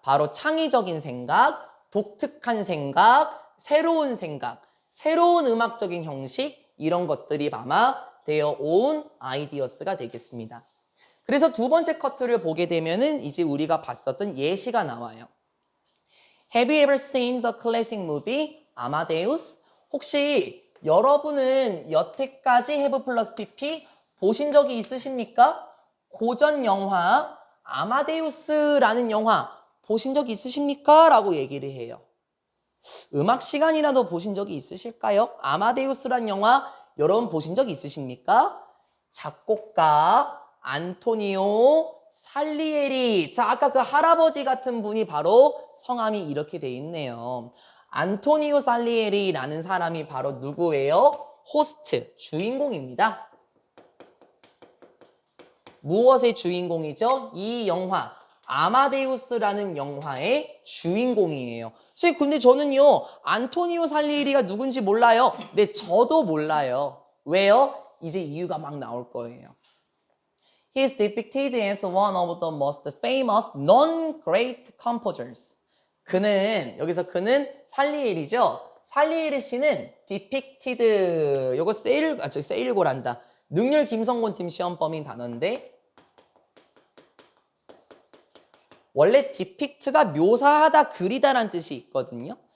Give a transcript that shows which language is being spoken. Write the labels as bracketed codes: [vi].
[ko] 바로 창의적인 생각, 독특한 생각, 새로운 음악적인 형식 이런 것들이 아마 [en] their own ideas [ko] 가 되겠습니다. 그래서 두 번째 커트를 보게 되면은 이제 우리가 봤었던 예시가 나와요. [en] Have you ever seen the classic movie Amadeus? [ko] 혹시 여러분은 여태까지 have 플러스 pp 보신 적이 있으십니까? 고전 영화 아마데우스라는 영화 보신 적이 있으십니까? 라고 얘기를 해요. 음악 시간이라도 보신 적이 있으실까요? 아마데우스라는 영화 여러분 보신 적 있으십니까? 작곡가 안토니오 살리에리. 자, 아까 그 할아버지 같은 분이 바로 성함이 이렇게 돼 있네요. 안토니오 살리에리라는 사람이 바로 누구예요? 호스트, 주인공입니다. 무엇의 주인공이죠? 이 영화 아마데우스라는 영화의 주인공이에요. 선생님 근데 저는요 안토니오 살리에리가 누군지 몰라요. 네, 저도 몰라요. 왜요? 이제 이유가 막 나올 거예요. [en] He is depicted as one of the most famous non-great composers. [ko] 그는 살리에리죠. 살리에리 씨는 depicted, 요거 세일고란다. 능률 김성곤 팀 시험 범인 단어인데 원래 depict가 묘사하다, 그리다라는 뜻이 있거든요.